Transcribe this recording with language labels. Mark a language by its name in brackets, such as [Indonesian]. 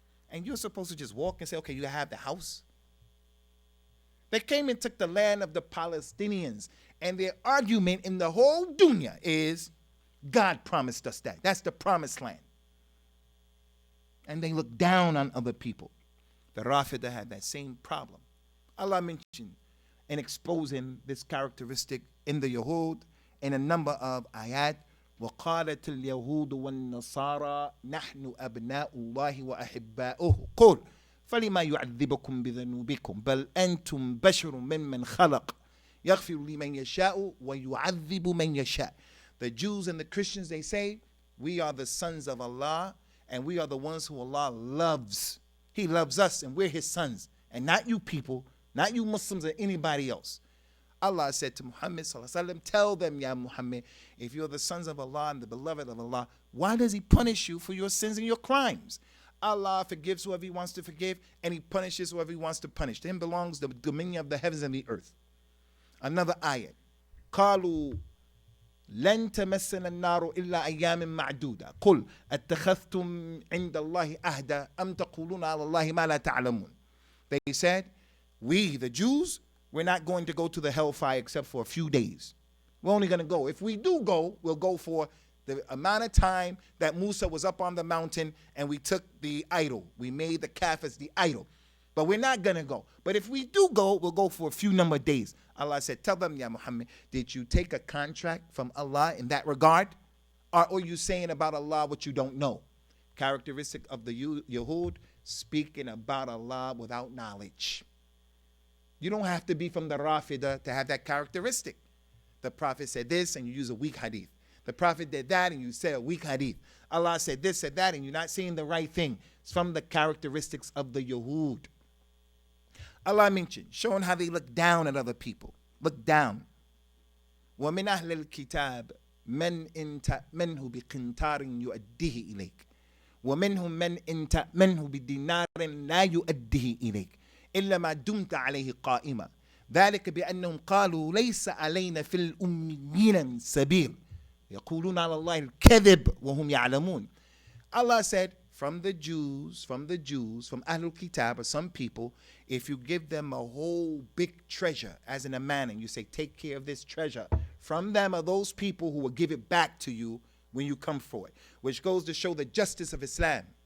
[English] And you're supposed to just walk and say, okay, you have the house. They came and took the land of the Palestinians, and their argument in the whole dunya is, God promised us that. That's the promised land. And they look down on other people. The Rafida had that same problem. Allah mentioned in exposing this characteristic in the Yahud in a number of ayat. [Arabic] وقالت اليهود والنصارى نحن أبناء الله وأحباؤه قل فلما يعذبكم بذنوبكم بل أنتم بشر ممن خلق يغفر لمن يشاء ويعذب من يشاء. [English] The Jews and the Christians, they say, we are the sons of Allah and we are the ones who Allah loves. He loves us and we're his sons, and not you people, not you Muslims or anybody else. Allah said to Muhammad [Arabic] sallallahu alaihi wasallam, [English] tell them, [Arabic] Ya Muhammad, [English] if you're the sons of Allah and the beloved of Allah, why does he punish you for your sins and your crimes? Allah forgives whoever he wants to forgive, and he punishes whoever he wants to punish. To him belongs the dominion of the heavens and the earth. Another ayat. [Arabic] قالوا لن تمسنا النار إلا أيام معدودة قل اتخذتم عند الله عهدا أم تقولون على الله ما لا تعلمون. [English] They said, we, the Jews, we're not going to go to the hellfire except for a few days. We're only going to go. If we do go, we'll go for the amount of time that Musa was up on the mountain and we took the idol. We made the calf as the idol. But we're not going to go. But if we do go, we'll go for a few number of days. Allah said, tell them, [Arabic] Ya Muhammad, [English] did you take a contract from Allah in that regard? Or are you saying about Allah what you don't know? Characteristic of the Yahud, speaking about Allah without knowledge. You don't have to be from the Rafida to have that characteristic. The Prophet said this and you use a weak hadith. The Prophet did that and you say a weak hadith. Allah said this, said that, and you're not saying the right thing. It's from the characteristics of the Yahud. Allah mentioned, showing how they look down at other people. Look down. [Arabic] وَمِنْ أَهْلِ الْكِتَابِ مَنْ إِنْ تَأْمَنْهُ بِقِنْطَارٍ يُؤَدِّهِ إِلَيْكَ وَمِنْهُمْ مَنْ إِنْ تَأْمَنْهُ بِدِينَارٍ لَا يُؤَدِّهِ إِلَيْكَ إِلَّا مَا دُمْتَ عَلَيْهِ قَائِمًا ذلك بأنهم قالوا ليس علينا في الأميين سبيل يقولون على الله الكذب وهم يعلمون. [English] Allah said, from the Jews, from Ahlul Kitab, or some people, if you give them a whole big treasure as an amana, and you say, take care of this treasure, from them are those people who will give it back to you when you come for it, which goes to show the justice of Islam.